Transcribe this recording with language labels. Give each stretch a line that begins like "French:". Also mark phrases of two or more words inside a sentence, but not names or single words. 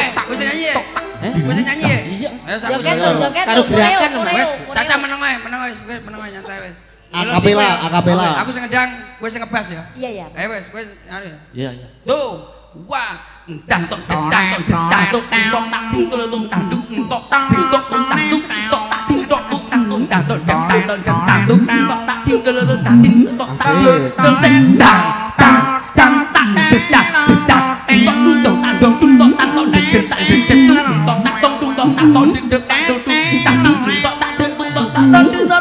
Javanese: Kowe sing nyanyi. Kowe sing nyanyi. Iya. Ayo sak. Joget lho, joget Karo lho, gerakan, koreo, Mas. koreo, Caca koreo. meneng ae, meneng ae nyantai wis. Akapela. Aku sing ngedang, kowe sing ngebas ya. Iya ya. Ayo wis, kowe anu ya. Iya. Tuh, wah, entang tok entang tok entang tok entok tak pintul tok tang duk entok tak pintok tok tang duk entok tak pintok tok tang tok tang tok tang tok tang duk entok tak pintul tok tang ding tok tang tok tang tang tang tang dedak dedak entok tok tang dong tok tang tok dedak tak dedak tok tak tong tok tak tong dedak tak tok tak tok tak tok tak tong tok